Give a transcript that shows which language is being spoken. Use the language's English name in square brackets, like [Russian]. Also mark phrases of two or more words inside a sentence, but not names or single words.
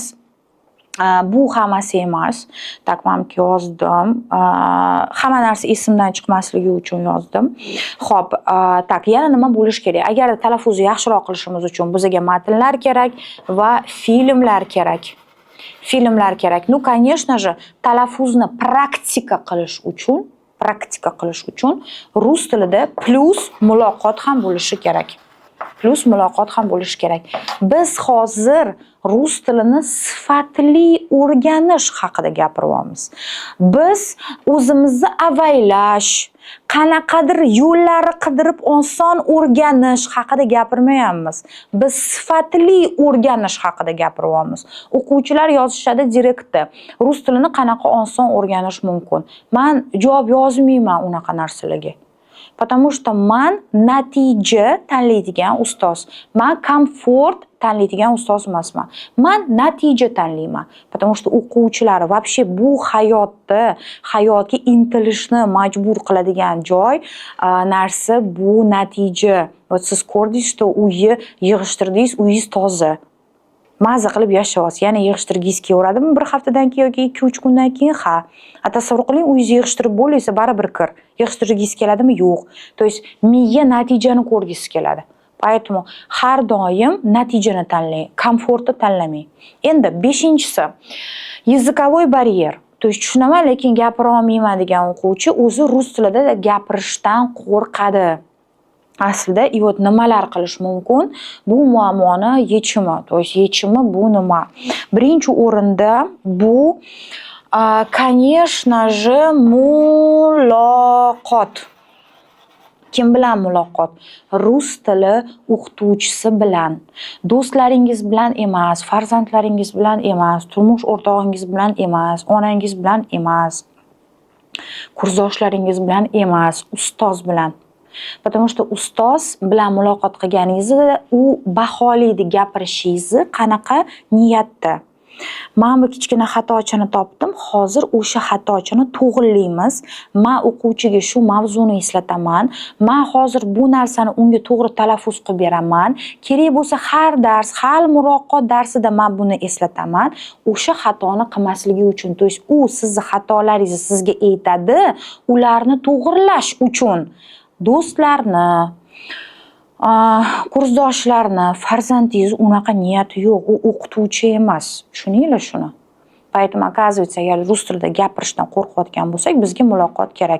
[Uzbek] Bu hammasi emas. Tak, mamki yozdim. Hamma narsa esimdan chiqmasligi uchun yozdim. Xo'p, tak, yana nima bo'lish kerak? Agar talaffuzni yaxshiroq qilishimiz uchun bizga matnlar kerak va filmlar kerak. Filmlar kerak. [Russian] Ну, конечно же, [Uzbek] talaffuzni praktika qilish uchun rus tilida plus muloqot ham bo'lishi kerak. plus muloqot ham bo'lishi kerak. Biz hozir rus tilini sifatli o'rganish haqida gapiryapmiz. Biz o'zimizni avaylash, qanaqadir yo'llari qidirib oson o'rganish haqida gapirmayapmiz. Biz sifatli o'rganish haqida gapiryapmiz. O'quvchilar yozishadi direktda. Rus tilini qanaqa oson o'rganish mumkin? Men javob yozmayman unaqa narsalarga. [Russian] Потому что [Uzbek] man natija tanlaydigan ustoz. Man komfort tanlaydigan ustoz emasman. Man natija tanlayman. [Russian] Потому что [Uzbek] o'quvchilar вообще bu hayotga intilishni majbur qiladigan joy narsa bu natija. Вот siz ko'rdingiz, что uyni yig'ishtirdingiz, uyingiz toza. Maza qilib yashayapsiz. Yana yig'ishtirgingiz kelaveradimi bir haftadan keyin yoki 2-3 kundan keyin? Ha. Tasavvur qiling, uyingizni yig'ishtirib bo'ldingizsa baribir kir. Yig'ishtirgingiz keladimi? Yo'q. [Russian] То есть [Uzbek] miya natijani ko'rgingiz keladi. [Russian] Поэтому [Uzbek] har doim natijani tanlang, komfortni tanlamang. Endi 5-inchisi языковой baryer. [Russian] То есть [Uzbek] tushunaman, lekin gapira olmayman degan o'quvchi o'zi rus tilida gapirishdan qo'rqadi. Aslida nimalar qilish mumkin? Bu muammoni yechimi. [Russian] То есть [Uzbek] yechimi bu nima? Birinchi o'rinda bu [Russian] конечно же [Uzbek] muloqot. Kim bilan muloqot? Rus tili o'qituvchisi bilan. Do'stlaringiz bilan emas, farzandlaringiz bilan emas, turmush o'rtog'ingiz bilan emas, onangiz bilan emas, kursdoshlaringiz bilan emas, ustoz bilan. [Russian] Потому что [Uzbek] ustoz bilan muloqot qilganingizda u baholaydi gapirishingizni qanaqa niyatda. Men bu kichkina xatochini topdim. Hozir o'sha xatochini to'g'rilaymiz. Men o'quvchiga shu mavzuni eslataman. Men hozir bu narsani unga to'g'ri talaffuz qilib beraman. Kerak bo'lsa har dars, har muloqot darsida men buni eslataman. O'sha xatoni qilmasligi uchun. [Russian] То есть [Uzbek] u sizni xatolaringizni sizga aytadi, ularni to'g'rilash uchun. Do'stlarni, kursdoshlarni, farzandingiz unaqa niyati yo'q, u o'qituvchi emas. Tushuninglar shuni. [Russian] Поэтому оказывается, [Uzbek] agar rus tilida gapirishdan qo'rqayotgan bo'lsak, bizga muloqot kerak.